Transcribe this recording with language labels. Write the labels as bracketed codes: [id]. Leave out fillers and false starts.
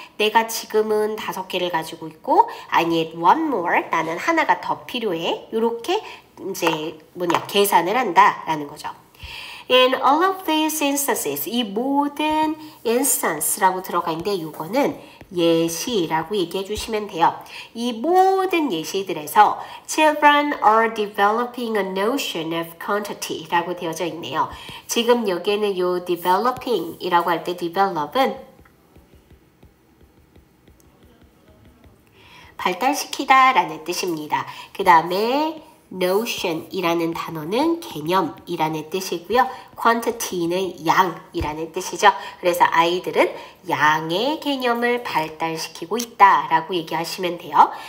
[ko] 내가 지금은 5개를 가지고 있고 [en] I need one more. [ko] 나는 하나가 더 필요해. 이렇게 이제 계산을 한다라는 거죠. [en] In all of these instances, [ko] 이 모든 instance라고 들어가 있는데 이거는 예시라고 얘기해 주시면 돼요. 이 모든 예시들에서 [en] children are developing a notion of quantity [ko] 라고 되어져 있네요. 지금 여기에는 요 developing 이라고 할 때 develop은 발달시키다 라는 뜻입니다. 그 다음에 notion이라는 단어는 개념이라는 뜻이고요. quantity는 양이라는 뜻이죠. 그래서 아이들은 양의 개념을 발달시키고 있다라고 얘기하시면 돼요.